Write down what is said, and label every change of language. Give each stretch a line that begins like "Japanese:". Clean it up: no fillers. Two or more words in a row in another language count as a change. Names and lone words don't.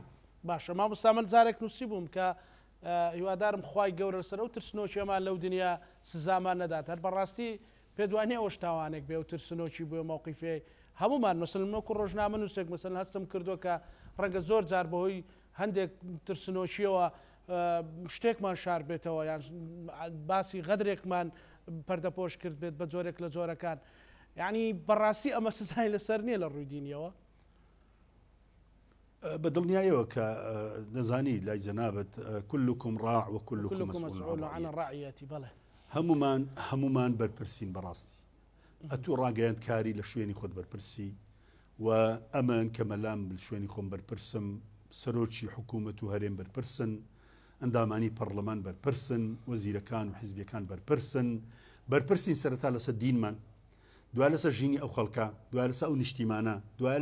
Central Kurdish: باشە مامۆستا من جارێک نووسی بووم کە هیوادارم خوای گەورە لەسەر ئەو ترسنۆکیەمان لەو دنیا سزامان نەدات هەر بەڕاستی پێدوانی ئەوە شتاوانێک بێ و ترسنۆکی بووە مووقیفێ هەمومان مەسەڵەن وەکو ڕۆژنامە نووسێک مەسەڵەن هەستم کردووە کە ڕەنگە زۆر جار بەهۆی هەندێک ترسنۆکیەوە شتێکمان شار بێتەوە یان باسی غەدرێکمان پەردەپۆش کرد بێت بە جۆرێک لە جۆرەکان یعنی بەڕاستی ئەمە سزای لەسەر نییە لە ڕووی دینیەوە بە دڵنیایەوە کە دەزانی لای جەنابەت
Arabic: كلكم راع وكلكم مسؤول عن رعيته بەڵێ
Central Kurdish: هەمومان بەرپرسین بەڕاستی ئەتوو ڕاگەیاندکاری لە شوێنی خۆت بەرپرسی و ئەمن کە مەلام لە شوێنی خۆم بەرپرسم سەرۆکی حکوومەت و هەرێم بەرپرسن ئەندامانی پەرلەمان بەرپرسن وەزیرەکان و حیزبیەکان بەرپرسین سەرەتا لەسەر دینمان دوای لەسەر ژینی ئەو خەڵکە دوای لەسەر ئەو نیشتیمانە دوای